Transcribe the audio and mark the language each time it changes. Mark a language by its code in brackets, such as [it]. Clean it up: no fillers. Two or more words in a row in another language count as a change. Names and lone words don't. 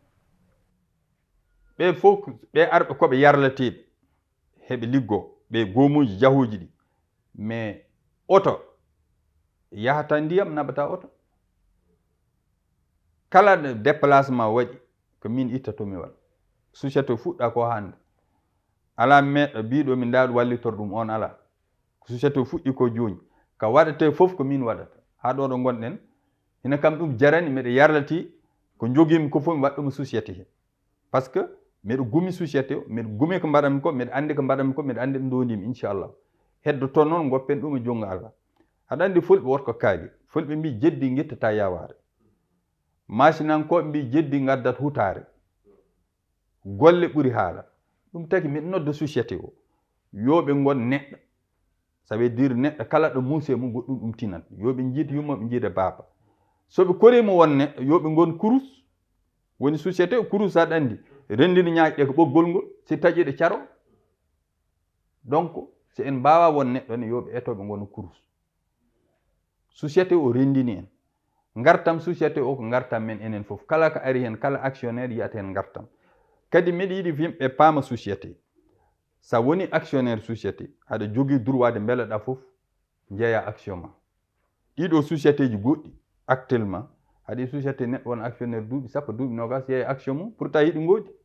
[ff] ɓe fof ɓe arɓe koɓe yarleteɓe heɓe liggo ɓe gomuji jahuji ɗi mais oto yahata ndiyam naɓata oto kala déplacement waɗi ko min ittatomi waɗa société fuɗɗa ko hande ala meɗɗo mbiɗo min ndaɗo wallitor ɗum on ala ko société fuɗɗi ko joni ka waɗate fof ko min waɗata ha ɗo ɗo gonɗen hina kam ɗum jarani mbiɗa yarlati ko jogimi ko fof mi waɗɗuma société he [fr] par ce que [ff] mbiɗa gumi société o mbiɗa gumi ko mbaɗanmi ko mbiɗa andi ko mbaɗanmi ko mbiɗa andi ɗo ndodimi inchallah heddo toon noon goppen ɗum e junggo Allah aɗa andi fulɓe wotko kaali fulɓe mbi jeddi guittata yaware masinankoɓe mbi jeddi gaddat hutare golle ɓuuri haala ɗum tagi miɗa nodda société o yoɓe gon neɗɗo [fr] ça veut dire [ff] neɗɗo kala ɗo muuse mum goɗɗum ɗum tinat yoɓe jiid yummoɓe jiida baaba soɓe korima won neɗɗo yoɓe gon kurus woni société o kurus aɗa andi rendini ñaaƴɗe ko ɓoggol ngol si taƴiɗe caro donc si en mbawa won neɗɗo ne yoɓe etoɓe gono kurus société o rendini en gartam société o ko gartam men enen fof kala ko ari hen kala actionnaire yiyata hen gartam kadi miɗa yiɗi yimɓe paama société sa woni actionnaire société aɗa jogui [fr] droit de [ff] beeleɗa fof jeeya action ma ɗiɗo société ji goɗɗi actuellement haɗi société neɗɗo won actionnaire duuɓi sappo duuɓi nogas yeeya action mum pourtant yiɗi goodi